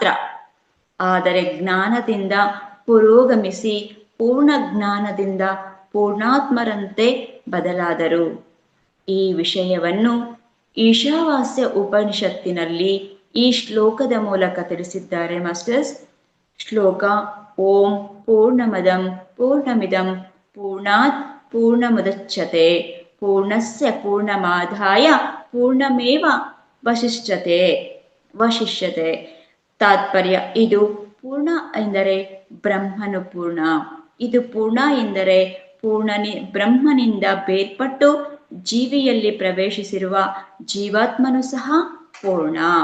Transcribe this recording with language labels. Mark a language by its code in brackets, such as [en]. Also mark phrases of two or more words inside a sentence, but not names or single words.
[kn] ಆದರೆ ಜ್ಞಾನದಿಂದ ಪುರೋಗಮಿಸಿ ಪೂರ್ಣ ಜ್ಞಾನದಿಂದ ಪೂರ್ಣಾತ್ಮರಂತೆ ಬದಲಾದರು. ಈ ವಿಷಯವನ್ನು ಈಶಾವಾಸ್ಯ ಉಪನಿಷತ್ತಿನಲ್ಲಿ ಈ ಶ್ಲೋಕದ ಮೂಲಕ ತಿಳಿಸಿದ್ದಾರೆ ಮಾಸ್ಟರ್ಸ್. ಶ್ಲೋಕ: [sa] ಓಂ ಪೂರ್ಣಮದಂ ಪೂರ್ಣಮಿದಂ ಪೂರ್ಣಾತ್ ಪೂರ್ಣಮುದಚ್ಯತೆ ಪೂರ್ಣಸ್ಯ ಪೂರ್ಣಮಾದಾಯ ಪೂರ್ಣಮೇವ ವಶಿಷ್ಯತೆ. [kn] ತಾತ್ಪರ್ಯ: ಇದು ಪೂರ್ಣ ಎಂದರೆ ಬ್ರಹ್ಮನು ಪೂರ್ಣ, ಇದು ಪೂರ್ಣ ಎಂದರೆ ಬ್ರಹ್ಮನಿಂದ ಬೇರ್ಪಟ್ಟು ಜೀವಿಯಲ್ಲಿ ಪ್ರವೇಶಿಸಿರುವ ಜೀವಾತ್ಮನು ಸಹ ಪೂರ್ಣ.